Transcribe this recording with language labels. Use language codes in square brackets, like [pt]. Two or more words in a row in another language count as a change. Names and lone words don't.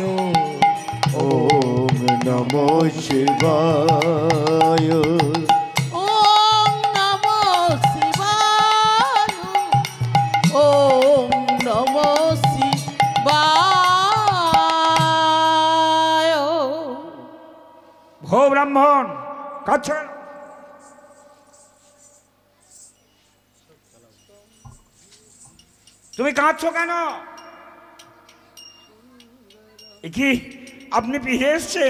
[sa] ওম নমঃ শিবায় ওম নমঃ শিবায় ওম নমঃ শিবায়। [bn] ভো ব্রাহ্মণ কাছে তুমি কাঁদছো কেন? কি আপনি ফিরে এসছেন?